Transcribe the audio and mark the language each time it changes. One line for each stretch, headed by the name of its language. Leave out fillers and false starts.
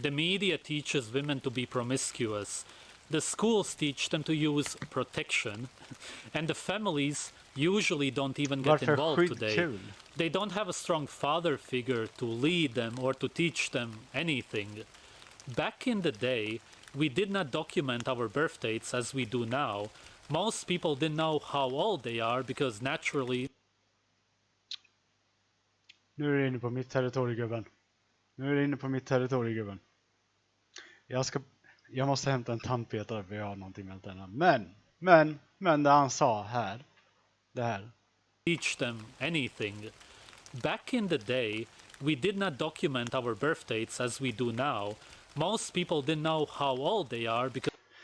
English: The media teaches women to be promiscuous. The schools teach them to use protection, and the families usually don't even get involved today. They don't have a strong father figure to lead them or to teach them anything. Back in the day, we did not document our birth dates as we do now. Most people didn't know how old they are because naturally...
Swedish: Nu är du inne på mitt territorium, gubben. Nu är du inne på mitt territorium, gubben. Jag måste hämta en tandpetare för jag har någonting med den. Men det han sa här. Det här.
English: Teach them anything. Back in the day, we did not document our birth dates as we do now. Most people didn't know how old they are because...